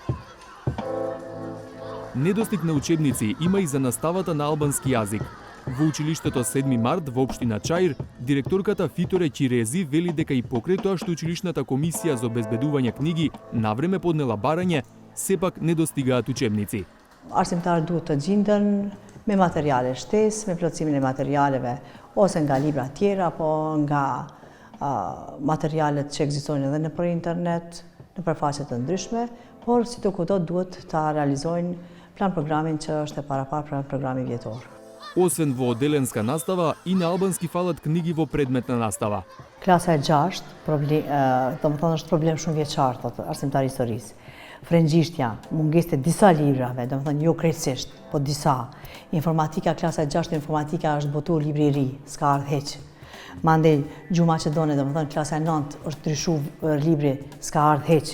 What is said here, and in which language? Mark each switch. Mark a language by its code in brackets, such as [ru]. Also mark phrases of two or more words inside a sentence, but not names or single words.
[mk] Недостиг на учебници има и за наставата на албански јазик. Во училиштето 7 март во општина Чаир, директорката Фиторе Чирези вели дека и покрај тоа што училишната комисија за обезбедување книги навреме поднела барање, сепак не достигаат учебници. [sq] Arsimtarët duhet të gjenden me materiale shtesë, me plotësimin e materialeve, ose nga libra tjera, apo nga materialet që ekzistojnë edhe nëpër internet, në përfaqe të ndryshme, por si të kudo duhet ta realizojnë plan programin që është e parapar programi vjetor. [mk] Освен во оделенска настава, и на албански фалат книги во предметна настава. [sq] Klasa e 6, domethënë është problem shumë vjeçar, thotë arsimtari historisë. Frëngjishtja, mungesë e disa librave, domethënë jo krejtësisht, po disa. Informatika, klasa e 6 informatika është botuar libri i ri, s'ka ardhur hiç. Mandej gjuhë maqedone, domethënë klasa e 9 është ndryshuar libri, s'ka ardhur hiç.